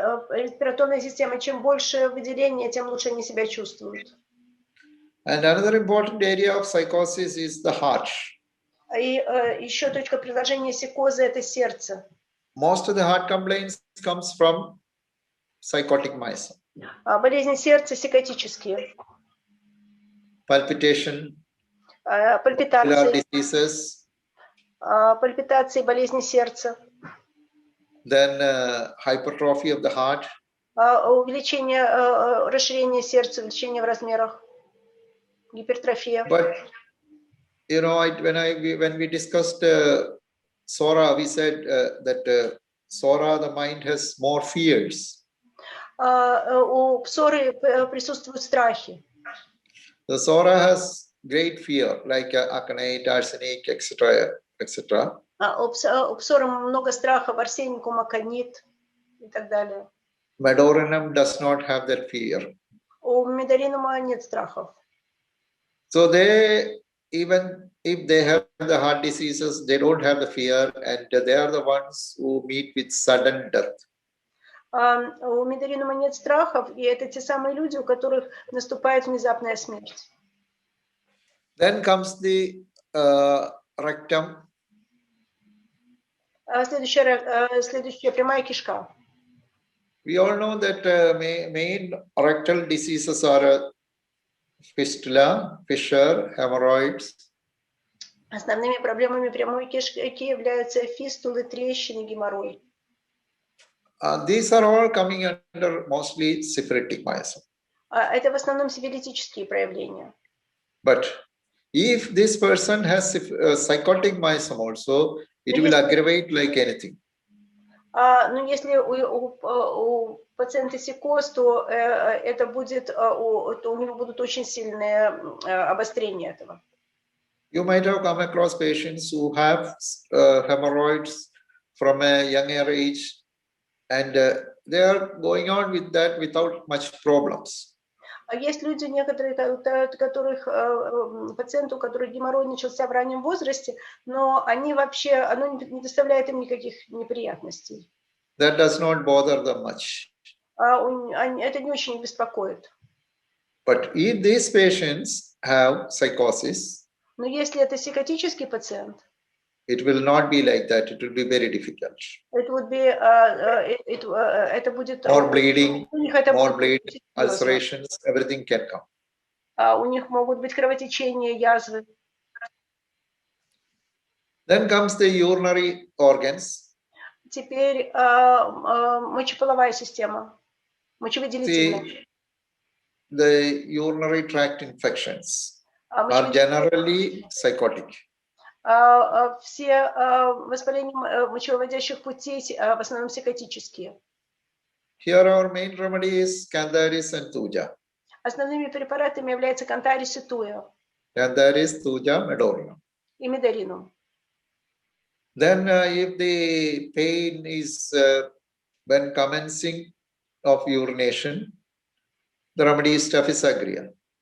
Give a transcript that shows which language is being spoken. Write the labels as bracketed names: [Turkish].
[Russian] Респираторная система, чем больше выделения, тем лучше они себя чувствуют. [English] And another important area of psychosis is the heart. [Russian] И еще точка приложения психоза – это сердце. [English] Most of the heart complaints comes from psychotic miasm. [Russian] Болезни сердца психотические. [English] Palpitation, [Russian] Пальпитации, [English] diseases, [Russian] пальпитации, болезни сердца. [English] then hypertrophy of the heart. [Russian] Увеличение, расширение сердца, увеличение в размерах, гипертрофия. [English] But you know, when we discussed Sora, we said that Sora, the mind has more fears. [Russian] У псоры присутствуют страхи. [English] The Sora has great fear, like aconite, arsenic, etc., etc. [Russian] У псоры много страхов, арсеникум, аконит и так далее. [English] Medorinum does not have that fear. [Russian] У медоринума нет страхов. [English] So they, even if they have the heart diseases, they don't have the fear, and they are the ones who meet with sudden death. [Russian] У медоринума нет страхов, и это те самые люди, у которых наступает внезапная смерть. [English] Then comes the rectum. [Russian] Следующая прямая кишка. [English] We all know that main rectal diseases are fistula, fissure, hemorrhoids. [Russian] Основными проблемами прямой кишки являются фистулы, трещины, геморрой. [English] These are all coming under mostly syphilitic miasm. [Russian] Это в основном сифилитические проявления. [English] But if this person has psychotic miasm also, it will aggravate like anything. [Russian] Но если у пациента психоз, то это будет, то у него будут очень сильные обострения этого. [English] You might have come across patients who have hemorrhoids from a younger age, and they are going on with that without much problems. [Russian] Есть люди, некоторые, пациенты, у которых геморрой начался в раннем возрасте, но они вообще, оно не доставляет им никаких неприятностей. [English] That does not bother them much. [Russian] Это не очень их беспокоит. [English] But if these patients have psychosis, [Russian] но если это психотический пациент, [English] it will not be like that. It will be very difficult. [Russian] Это будет [English] more bleeding, more bleed, ulcerations, everything can come. [Russian] У них могут быть кровотечения, язвы. [English] Then comes the urinary organs. [Russian] Теперь мочеполовая система, мочевыделительная. [English] The urinary tract infections are generally psychotic. [Russian] Все воспаления мочевыводящих путей в основном психотические. [English] Here our main remedy is Cantharis and Thuja. [Russian] Основными препаратами являются Cantharis и Thuja. [English] Cantharis, Thuja, Medorinum. [Russian] И Медоринум. [English] Then if the pain is when commencing of urination, the remedy is Staphysagria.